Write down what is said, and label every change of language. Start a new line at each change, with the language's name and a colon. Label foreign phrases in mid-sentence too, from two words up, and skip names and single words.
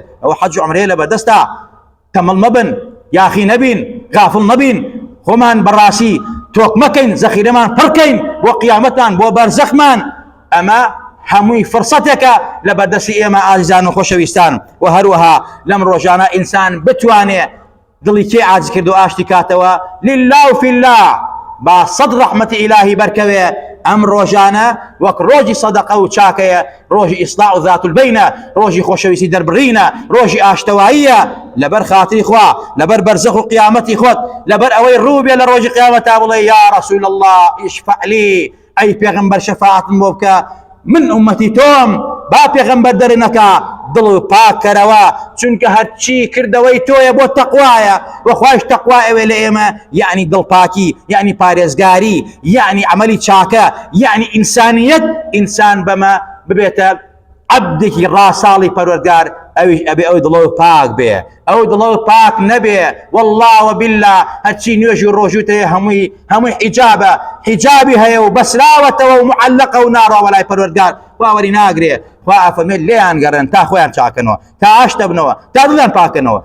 Central Kurdish: ئەوە حەج و عومرەیە لەبەردەستە. تەمەڵ مەبن، یاخی نەبین، غافڵ نەبین، خۆمان بەڕاستی تۆک مەکەین، زەخیرەمان پڕکەین بۆ قیامەتمان، بۆ بەرزەخمان. ئەمە هەمووی فرسەتێکە لەبەردەستی ئێمە ئازیزان و خۆشەویستان. و هەروەها لەم ڕۆژانە ئینسان بتوانێ دڵی کێ عاجز کرد و ئاشتی کاتەوە
Arabic: لله وفي الله
Central Kurdish: با صد رحمة إلهي بركوه ئەم ڕۆژانە وەک ڕۆژی سەدەقە و چاکەیە، ڕۆژی ئیسلاح و
Arabic: ذات البینە،
Central Kurdish: ڕۆژی خۆشەویستی دەربڕینە، ڕۆژی ئاشتەواییە لەبەر خاتری خوا، لەبەر بەرزەخ و قیامەتی خۆت، لەبەر ئەوەی ڕوو بێ لە ڕۆژی قیامەتا بڵێ
Arabic: یا رسول الله اشفع لي،
Central Kurdish: ئەی پێغەمبەر شەفاعەتم بۆ بکە، من ئومەتی تۆم، با پێغەمبەر دەرێ نەکا، دڵ و پاک کەرەوە، چونکە هەرچی کردەوەی تۆیە بۆ تەقوایە، وەخوایش تەقوا ئەوێ لە ئێمە، یعنی دڵپاکی، یعنی پارێزگاری، یعنی عملی چاکە، یعنی ئینسانیەت، ئینسان بەمە ببێتە عەبدێکی ڕاساڵی پەروەردگار، ئەویش ئەبێ ئەوەی دڵەوە پاک بێ، ئەوەی دڵەوە پاک نەبێ،
Arabic: والله وبالله
Central Kurdish: هەرچی نوێژی و ڕۆژووت هەیە هەمووی حیجابە، حیجابی هەیە و بەسراوەتەوە و معەلقە و ناڕەوە لای پەروەردگار، واوەری ناگرێ، خوا ئەفەرمێت لێیان گەڕێن تا خۆیان چاکەنەوە، تا ئاشتە بنەوە، تا دڵیان پاکەنەوە.